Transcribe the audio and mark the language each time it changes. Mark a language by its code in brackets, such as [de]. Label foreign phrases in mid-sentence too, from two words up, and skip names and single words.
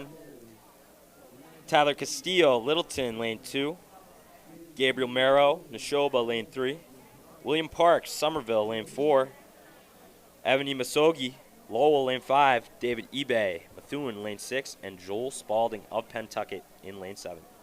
[en] Tyler Castillo, Littleton, lane 2. Gabriel Merrow, Neshoba, lane 3. William Parks, Somerville, lane 4. Ebony Masogi, Lowell, lane 5. David eBay, Methuen, lane 6. And Joel Spalding of Pentucket in lane 7.